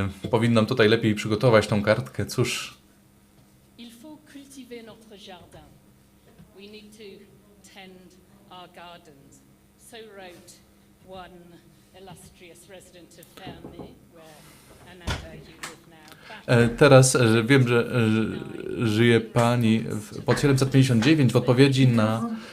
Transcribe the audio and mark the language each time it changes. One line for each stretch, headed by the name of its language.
Polish: Powinnam tutaj lepiej przygotować tą kartkę. Cóż.
French: Il faut cultiver notre jardin.
English: We need to tend our gardens. So wrote one illustrious resident of Fermi, where Ananda, you live now.
Polish: Teraz wiem, że żyje pani pod 759 w odpowiedzi na